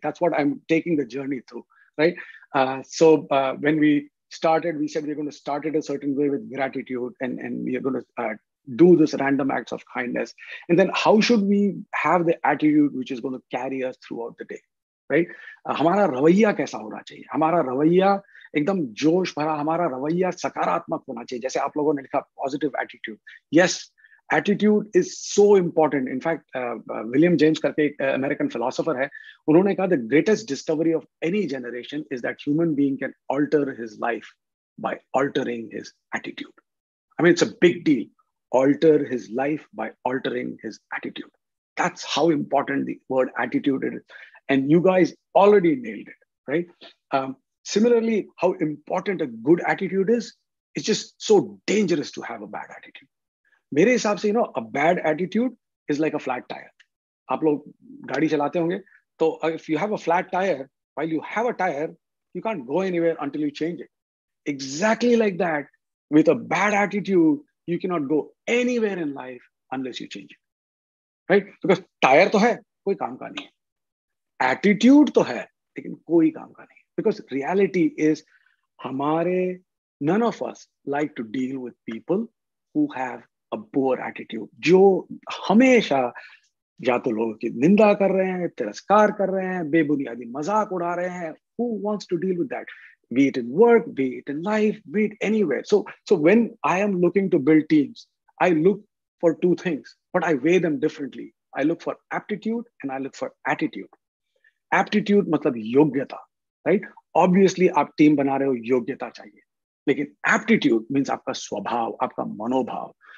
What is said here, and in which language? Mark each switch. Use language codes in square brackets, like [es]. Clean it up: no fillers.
[en] That's what I'm taking the journey through, right? So when we started, we said we're going to start it a certain way with gratitude, and we are going to do this random acts of kindness. And then how should we have the attitude which is going to carry us throughout the day, right? [hi] हमारा रवैया कैसा होना चाहिए? हमारा रवैया एकदम जोश भरा, हमारा रवैया सकारात्मक होना चाहिए. जैसे आप लोगों ने लिखा [en] Positive attitude. Yes, attitude is so important. [hi] In fact William James करके एक अमेरिकन फिलोसोफर है, उन्होंने कहा [en] The greatest discovery of any generation is that human being can alter his life by altering his attitude. I mean it's a big deal. Alter his life by altering his attitude. That's how important the word attitude is. And you guys already nailed it, right? Similarly, how important a good attitude is, It's just so dangerous to have a bad attitude. [hi] मेरे हिसाब से, [en] a bad attitude is like a flat tire. [hi] आप लोग गाड़ी चलाते होंगे, तो [en] if you have a flat tire, while you have a tire, you can't go anywhere until you change it. Exactly like that, with a bad attitude, you cannot go anywhere in life unless you change it. Right? [hi] Because tire तो है, कोई काम का नहीं है. Attitude तो है, लेकिन कोई काम का नहीं है. [en] Because reality is, none of us like to deal with people who have a poor attitude. [hi] जो हमेशा या तो लोगों की निंदा कर रहे हैं, तिरस्कार कर रहे हैं, बेबुनियादी मजाक उड़ा रहे हैं. [en] Who wants to deal with that? Be it in work, be it in life, be it anywhere. So when I am looking to build teams, I look for two things, but I weigh them differently. I look for aptitude and I look for attitude. Aptitude [hi] मतलब योग्यता, [en] right? [hi] Obviously आप team बना रहे हो, योग्यता चाहिए. लेकिन [en] aptitude means [hi] आपका स्वभाव, आपका मनोभाव.